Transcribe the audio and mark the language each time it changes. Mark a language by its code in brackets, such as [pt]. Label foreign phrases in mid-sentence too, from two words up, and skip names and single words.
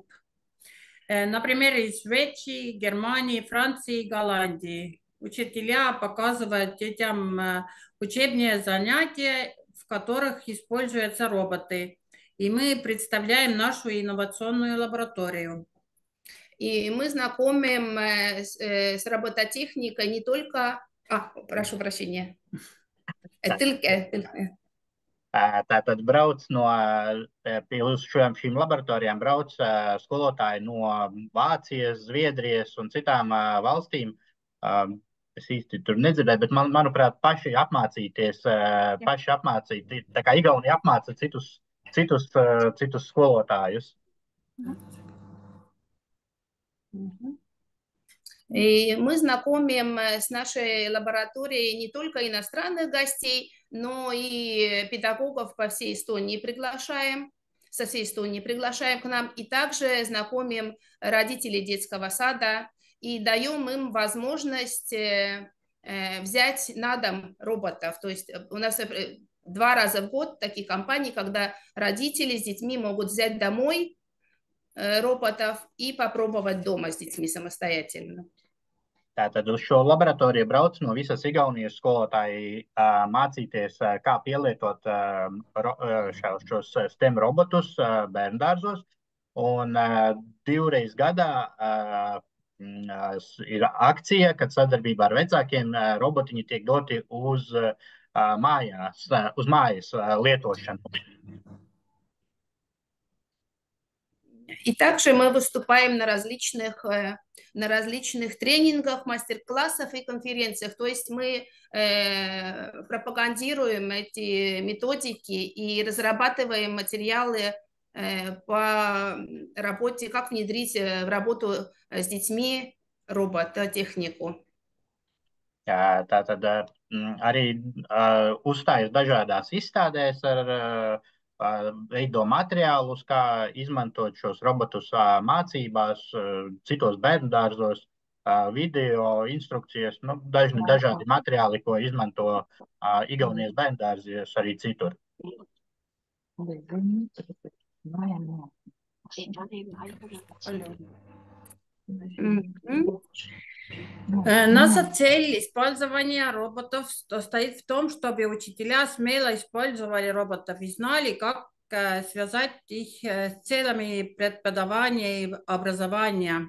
[ru] Например, из Швеции, Германии, Франции, Голландии. Учителя показывают детям учебные занятия, в которых используются роботы. И мы представляем нашу инновационную лабораторию. И мы знакомим с робототехникой не только... прошу прощения. [lv] Tātad brauc pie šīm laboratorijām brauc skolotāji no Vācijas, Zviedrijas un citām valstīm. Es īsti tur nedzirdēju, bet manuprāt, paši apmācīt, tā kā Igaunija apmāca citus skolotājus. [ru] И мы знакомим с нашей лабораторией не только иностранных гостей, но и педагогов по всей Эстонии приглашаем, со всей Эстонии приглашаем к нам, и также знакомим родителей детского сада и даем им возможность взять на дом роботов. То есть у нас 2 раза в год такие кампании, когда родители с детьми могут взять домой роботов и попробовать дома с детьми самостоятельно. [lv] Tātad uz šo laboratoriju brauc no visas Igaunijas skolotāji mācīties, kā pielietot šos STEM robotus bērndārzos. Un 2 reizes gadā ir akcija, kad sadarbībā ar vecākiem robotiņi tiek doti uz mājas lietošanu. [ru] И также мы выступаем на различных тренингах, мастер-классах и конференциях. То есть мы пропагандируем эти методики и разрабатываем материалы по работе, как внедрить в работу с детьми робототехнику. [lv] Tātad arī uzstājas dažādās izstādēs veido materiālus, kā izmantot šos robotus mācībās, citos bērndārzos, video instrukcijas, dažādi materiāli, ko izmanto Igaunijas bērndārzos arī citur. [ru] Наша цель использования роботов состоит в том, чтобы учителя смело использовали роботов и знали, как связать их с целями преподавания и образования.